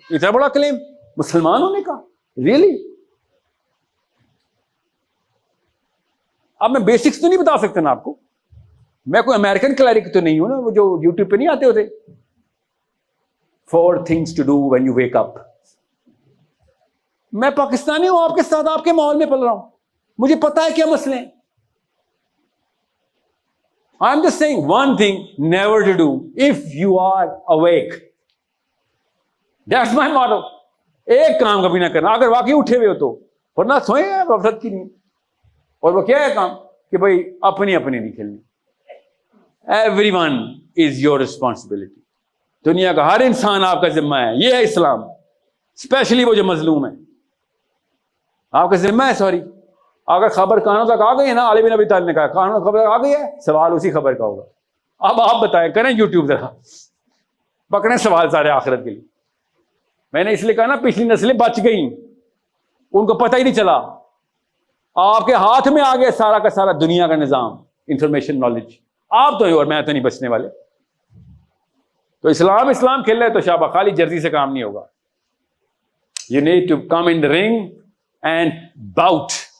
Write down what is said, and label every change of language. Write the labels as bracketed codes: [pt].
[ur] اتنا بڑا کلیم مسلمان ہونے کا، ریئلی؟ اب میں بیسکس تو نہیں بتا سکتا نا آپ کو، میں کوئی امریکن کلیرک تو نہیں ہوں نا وہ جو یوٹیوب پہ نہیں آتے ہوتے [en] 4 things to do when you wake up. [ur] میں پاکستانی ہوں، آپ کے ساتھ آپ کے ماحول میں پل رہا ہوں، مجھے پتا ہے کیا مسئلے ہیں. [en] I'm just saying one thing never to do if you are awake. That's my motto. [ur] ایک کام کبھی نہ کرنا اگر واقعی اٹھے ہوئے ہو تو، ورنہ سوئیں ہیں غفلت کی نہیں. اور وہ کیا ہے کام کہ بھائی اپنی نہیں کھیلنی. [en] Everyone is your responsibility. [ur] دنیا کا ہر انسان آپ کا ذمہ ہے. یہ ہے اسلام. اسپیشلی وہ جو مظلوم ہے آپ کا ذمہ ہے. سوری اگر خبر کانوں تک آ گئی ہے نا، علی بن ابی طالب نے کہا کانوں تک خبر آ گئی ہے، سوال اسی خبر کا ہوگا. اب آپ بتائیں، کریں یوٹیوب ذرا پکڑیں سوال سارے آخرت کے لیے. میں نے اس لیے کہا نا پچھلی نسلیں بچ گئیں، ان کو پتہ ہی نہیں چلا. آپ کے ہاتھ میں آ گیا سارا کا سارا دنیا کا نظام، انفارمیشن، نالج. آپ تو اور میں تو نہیں بچنے والے. تو اسلام کھیل رہے تو شابہ، خالی جرسی سے کام نہیں ہوگا. [en] You need to come in the ring and bout.